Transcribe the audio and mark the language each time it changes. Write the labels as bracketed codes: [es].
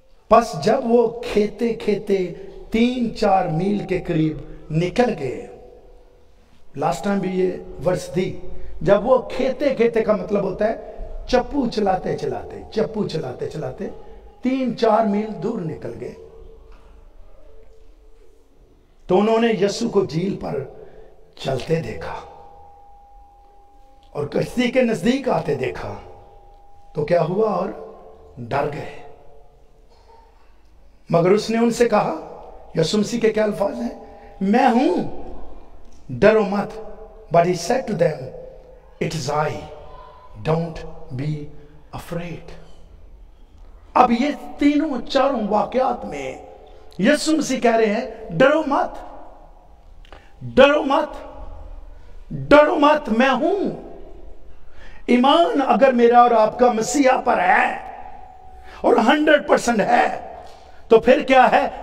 [hi] बस जब वो खेते खेते 3-4 मील के करीब निकल गए, लास्ट टाइम भी ये वर्ष दी, जब वो खेते खेते का मतलब होता है चप्पू चलाते चलाते, चप्पू चलाते चलाते 3-4 मील दूर निकल गए, तो उन्होंने यीशु को झील पर चलते देखा और कश्ती के नजदीक आते देखा। तो क्या हुआ? और डर गए। मगर उसने उनसे कहा, यीशु मसीह के क्या अल्फाज हैं? मैं हूं, डरो मत। [en] But he said to them, it is I, don't be afraid। [hi] अब ये तीनों चारों वाकयात में यीशु मसीह कह रहे हैं, डरो मत, डरो मत, डरो मत, मैं हूं। ईमान अगर मेरा और आपका मसीहा पर है और 100% है तो फिर क्या है?